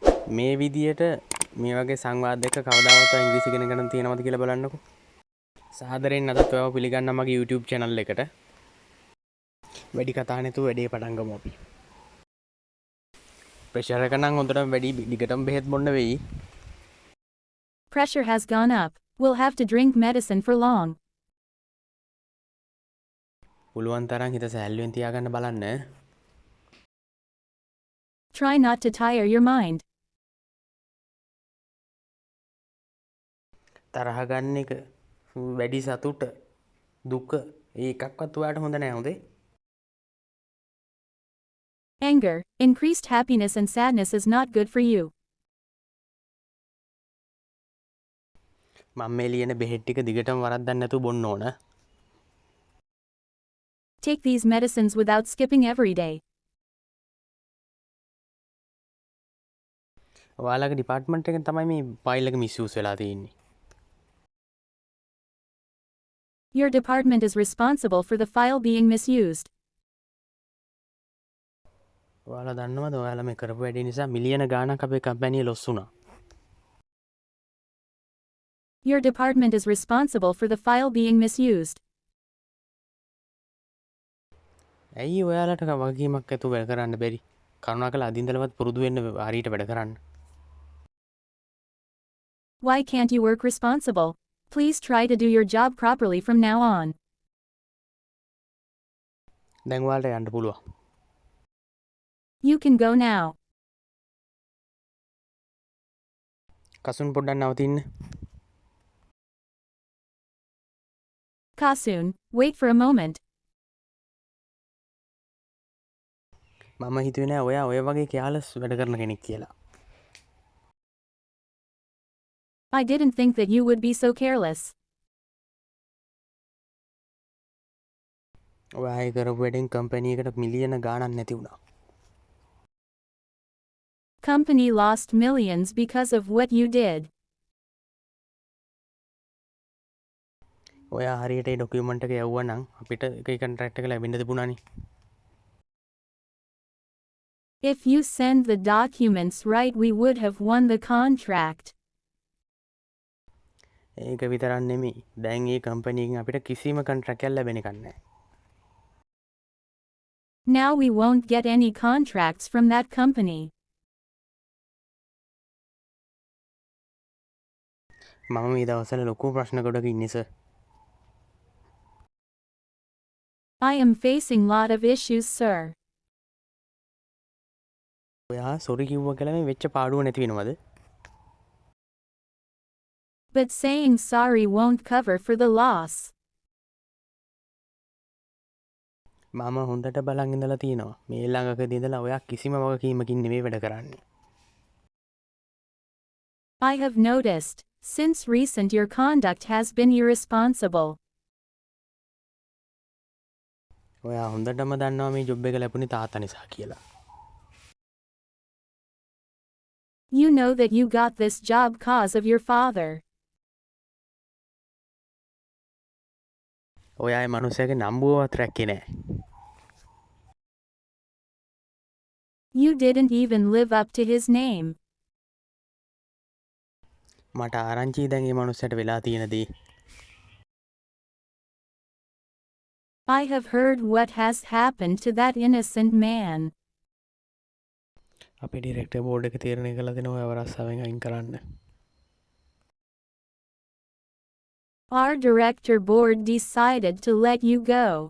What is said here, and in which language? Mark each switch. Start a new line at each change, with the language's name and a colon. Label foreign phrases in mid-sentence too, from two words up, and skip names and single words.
Sinhala: මේ විදියට මේ වගේ සංවාද දෙක කවදාවත් ඉංග්‍රීසි ඉගෙන ගන්න තියෙනවද කියලා බලන්නකෝ. සාදරයෙන් අදත් ඔයව පිළිගන්නම් මගේ YouTube channel එකට. වැඩි කතා නැතුව වැඩේ පටන් ගමු අපි. ප්‍රෙෂර් එක නම් හොඳටම වැඩි දිගටම බෙහෙත් බොන්න වෙයි.
English: Pressure has gone up. We'll have to drink medicine for long.
Sinhala: පුළුවන් තරම් හිත සැහැල්ලුවෙන් තියාගන්න බලන්න.
English: Try not to tire your mind.
Sinhala: තරහ ගන්න එක වැඩි සතුට දුක ඒකක්වත් ඔයාලට හොඳ නෑ හොඳේ.
English: Anger, increased happiness and sadness is not good for you.
Sinhala: මම මේ ලියන බෙහෙත් ටික දිගටම වරද්දන්න නැතුව බොන්න ඕන.
English: Take these medicines without skipping every day.
Sinhala: ඔයාලගේ ඩිපාර්ට්මන්ට් එකෙන් තමයි මේ ෆයිල් එක මිස්යූස් වෙලා තියෙන්නේ.
English: Your department is responsible for the file being misused.
Sinhala: ඔයාලා දන්නවද ඔයාලා මේ කරපු වැඩේ නිසා මිලියන ගාණක් අපේ
English: company loss
Sinhala: වුණා.
English: Your department is responsible for the file being misused.
Sinhala: ඇයි ඔයාලට වගකීමක් ඇතුව වැඩ කරන්න බැරි? කරුණාකරලා අද ඉඳලවත් පුරුදු වෙන්න හරියට වැඩ කරන්න.
English: Why can't you work responsible? Please try to do your job properly from now on.
Sinhala: දැන් ඔයාලට යන්න පුළුවන්.
English: You can go now.
Sinhala: කසුන් පොඩ්ඩක් නවතින්න.
English: Kasun, wait for a moment.
Sinhala: මම හිතුවේ නෑ ඔයා ඔය වගේ කෙයාලස් වැඩ කරන කෙනෙක් කියලා.
English: I didn't think that you would be so careless.
Sinhala: ඔයා ඒ කරපු වැඩෙන් කම්පැනි එකට මිලියන ගාණක් නැති වුණා.
English: Company lost millions because of what you did.
Sinhala: ඔයා හරියට ඒ ඩොකියුමන්ට් එක යවුවා නම් අපිට ඒකේ කොන්ට්‍රැක්ට් එක ලැබෙන්න තිබුණානේ.
English: If you send the documents right, we would have won the contract.
Sinhala: ඒක විතරක් නෙමෙයි. දැන් මේ කම්පැනි එකෙන් අපිට කිසිම කොන්ට්‍රැක්ට් එකක් ලැබෙන්නේ නැහැ.
English: Now we won't get any contracts from that company.
Sinhala: මම මේ දවස්වල ලොකු ප්‍රශ්න ගොඩක ඉන්නේ සර්.
English: I am facing lot of issues, sir.
Sinhala: ඔයා සොරි කිව්වා කියලා මේ වෙච්ච පාඩුව නැති වෙනවද?
English: But saying sorry won't cover for the loss.
Sinhala: මම හොඳට බලන් ඉඳලා තියෙනවා. මේ ළඟකදී ඉඳලා ඔයා කිසිම වගකීමකින් නෙමෙයි වැඩ කරන්නේ.
English: I have noticed, since recent your conduct has been irresponsible.
Sinhala: ඔයා හොඳටම දන්නවා මේ ජොබ් එක ලැබුණේ තාත්තා නිසා කියලා.
English: You know that you got this job cause of your father.
Sinhala: ඔයා ඒ මනුස්සයාගේ නම්බුවවත් රැක්කේ නෑ.
English: You didn't even live up to his name.
Sinhala: මට ආරංචි දැන් මේ මනුස්සයාට වෙලා තියෙන දේ.
English: I have heard what has happened to that innocent man.
Sinhala: අපේ
English: director board
Sinhala: එක තීරණය කළා දෙනවා ඔයාව රස්සාවෙන් අයින් කරන්න.
English: Our director board decided to let you go.